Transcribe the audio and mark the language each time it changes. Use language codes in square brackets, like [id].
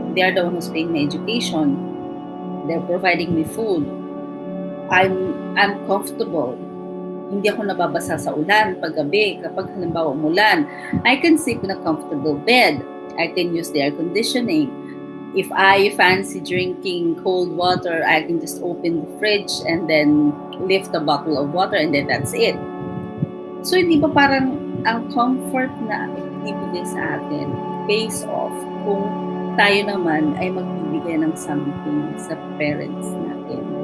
[en] They are the one who's paying my education. They're providing me food. I'm comfortable. [tl] Hindi ako nababasa sa ulan paggabi. Kapag halimbawa umulan, [en] I can sleep in a comfortable bed. I can use the air conditioning. If I fancy drinking cold water, I can just open the fridge and then lift a bottle of water and then that's it. [tl] So hindi ba parang ang comfort na ibibigay sa atin [en] pays off [tl] kung tayo naman ay magbibigay ng [en] something [tl] sa parents natin.